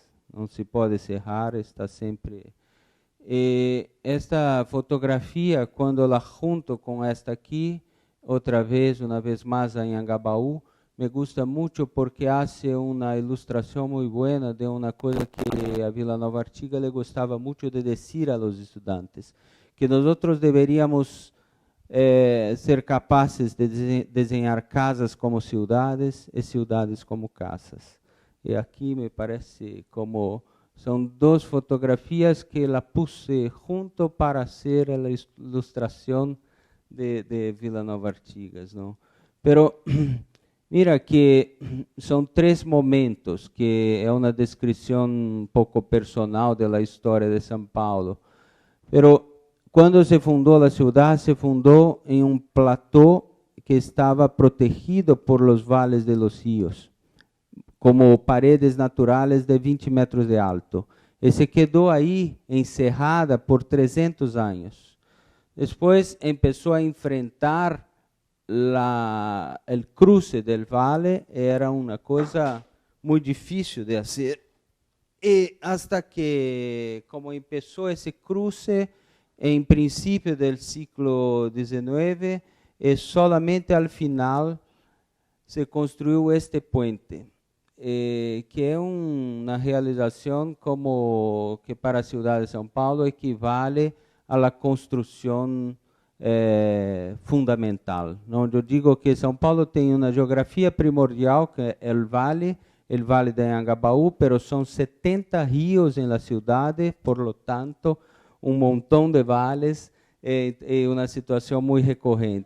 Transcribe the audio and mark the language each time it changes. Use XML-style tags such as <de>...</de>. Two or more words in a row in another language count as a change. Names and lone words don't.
<pt>Não se pode cerrar, está sempre... esta fotografia, quando la junto com esta aqui, uma vez mais em Anhangabaú,</pt> <es>me gusta</es> <pt>muito porque hace uma ilustração muito boa de uma coisa que a Vila Nova Artigas le gostava muito de dizer a los estudantes, que nós deveríamos ser capazes de desenhar casas como cidades e cidades como casas. E aqui me parece como são duas fotografias que ela puse junto para ser a ilustração de Vila Nova Artigas, não?</pt> <es>Pero mira</es> <pt>que são três momentos, que é uma descrição um pouco personal da história de São Paulo. Pero quando se fundou a cidade, se fundou em um platô que estava protegido por os vales de los rios, como paredes naturais de 20 metros de alto. E se quedou aí encerrada por 300 anos. Depois começou a enfrentar</pt> <es>el cruce del vale, era una cosa muy difícil de hacer. Y hasta que, como empezó ese cruce en principio del siglo XIX, solamente al final se construyó este puente, que es una realización como que para la ciudad de São Paulo equivale a la construcción fundamental.</es> <pt>Não? Eu digo que São Paulo tem uma geografia primordial, que é o Vale de Anhangabaú, pero são 70 rios na cidade,</pt> <es>por lo tanto,</es> <pt>montão de vales, é uma situação muito recorrente.</pt>